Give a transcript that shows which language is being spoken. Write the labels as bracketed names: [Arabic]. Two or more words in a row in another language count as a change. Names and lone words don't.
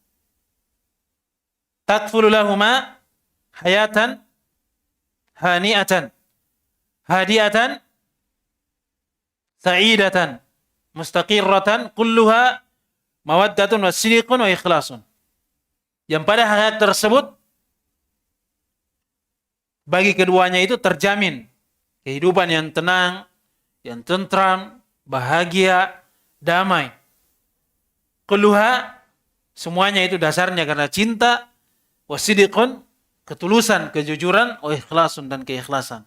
[Arabic] تكفل لهما حياة هانئة هادئة سعيدة مستقرة كلها مودة وصدق وإخلاص. [Indonesian] Yang pada hak tersebut bagi keduanya itu terjamin kehidupan yang tenang, yang tentram, bahagia, damai. Kulluha, semuanya itu dasarnya karena cinta, wasidikun, ketulusan, kejujuran, [Arabic] وإخلاص, [Indonesian] dan keikhlasan.